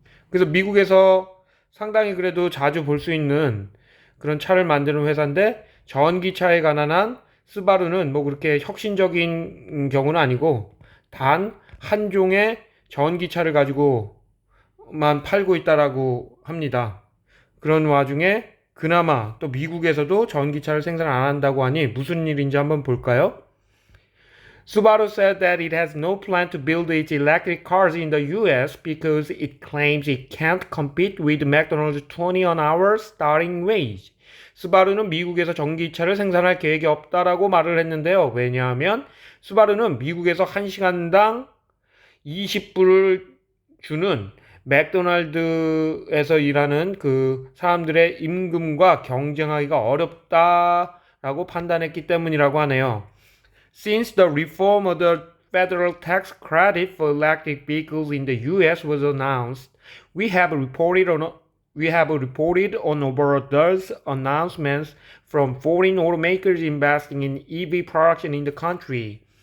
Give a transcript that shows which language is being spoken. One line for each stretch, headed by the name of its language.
Korean: 그래서 미국에서 상당히 그래도 자주 볼 수 있는 그런 차를 만드는 회사인데, 전기차에 관한 한 스바루는 뭐 그렇게 혁신적인 경우는 아니고 단 한 종의 전기차를 가지고만 팔고 있다라고 합니다. 그런 와중에 그나마 또 미국에서도 전기차를 생산 안 한다고 하니 무슨 일인지 한번 볼까요?
English: Subaru said that it has no plan to build its electric cars in the US because it claims it can't compete with McDonald's 20 an hour starting wage.
Korean: 스바루는 미국에서 전기차를 생산할 계획이 없다라고 말을 했는데요. 왜냐하면 스바루는 미국에서 1시간당 20불을 주는 맥도날드에서 일하는 그 사람들의 임금과 경쟁하기가 어렵다라고 판단했기 때문이라고 하네요.
English: Since the reform of the federal tax credit for electric vehicles in the U.S. was announced, we have reported on over a dozen announcements from foreign automakers investing in EV production in the country.